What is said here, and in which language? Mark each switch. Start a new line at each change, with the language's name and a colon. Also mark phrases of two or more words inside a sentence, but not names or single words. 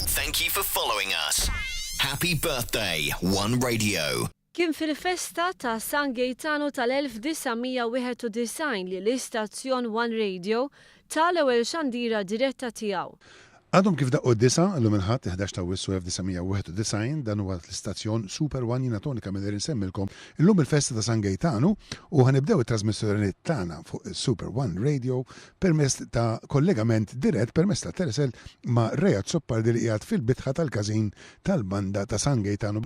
English: Thank you for following us. Happy birthday, One Radio.
Maltese: Kien fil-festa ta' San Gaetano tal-1991 li l-istazzjon One Radio tal-ewwel xandira diretta tiegħu. Għadhom kif daqqu d-disa, l-lum il-ħadd 11 ta' wissu 1991 dan huwa l-istazzjon Super One jiena tonika mill nsemmilkom illum il-festa ta' San Gaetano u ħanibdew it-trasmissjoni tagħna fuq Super One Radio permezz ta' kollegament dirett permezz ta' Teresel ma' Rejat Soppardi li qiegħed fil-bitħa tal-każin tal-banda ta' San Gaetano.